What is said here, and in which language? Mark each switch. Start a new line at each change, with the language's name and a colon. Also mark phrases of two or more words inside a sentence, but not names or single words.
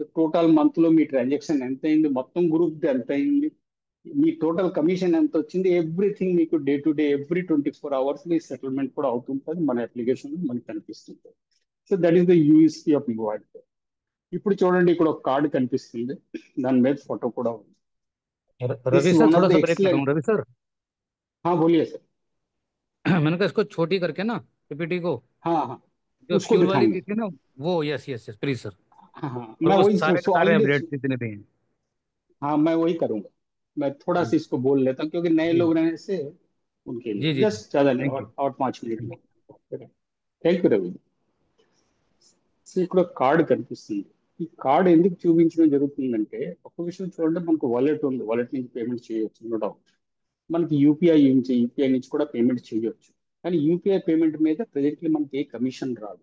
English: total month
Telugu: లో మీ ట్రాన్సాక్షన్ ఎంత అయింది, మొత్తం గ్రూప్ ఎంత అయింది, మీ టోటల్ కమిషన్ ఎంత వచ్చింది, ఎవ్రీథింగ్ మీకు
English: day to day every 24 hours
Telugu: మీ సెటిల్మెంట్ కూడా అవుతుంటుంది, మన అప్లికేషన్ లో మనకి కనిపిస్తుంది.
English: So that is the USP of mobile.
Telugu: ఇప్పుడు చూడండి, ఇక్కడ ఒక కార్డు కనిపిస్తుంది, దాని మీద ఫోటో కూడా ఉంది.
English: దిస్
Hindi: रवि
English: ఇస్
Hindi: सर,
English: one of
Hindi: थोड़ा
English: ద
Hindi: सा ब्रेक ले रहा
English: ఎక్సలెంట్.
Hindi: हूँ रवि सर। बोलिए सर। मैंने कहा इसको छोटी करके ना, पीपीटी को, हाँ हाँ, जो उसको फ्यूल वाली दिखाएंगे। की थी ना, वो
English: yes yes yes please sir.
Hindi: हाँ हाँ, और मैं वो वही सारे के सारे ऑलरेडी, अपडेट जितने भी हैं। हाँ मैं वही करूंगा। मैं थोड़ा सा इसको बोल लेता हूँ क्योंकि नए जी लोग रहने से उनके जी लिए जी जी, जस्ट ज्यादा नहीं,
English: Thank you.
Hindi: और 5 मिनट में।
English: thank you
Telugu: రవి. సో ఇక్కడ కార్డు కనిపిస్తుంది. ఈ కార్డు ఎందుకు చూపించడం జరుగుతుందంటే, ఒక విషయం చూడండి, మనకు వాలెట్ ఉంది, వాలెట్ నుంచి పేమెంట్ చేయొచ్చు,
English: no doubt.
Telugu: మనకి యూపీఐ నుంచి కూడా పేమెంట్ చేయొచ్చు. కానీ యూపీఐ పేమెంట్ మీద ప్రెజెంట్లీ మనకి ఏ కమిషన్ రాదు.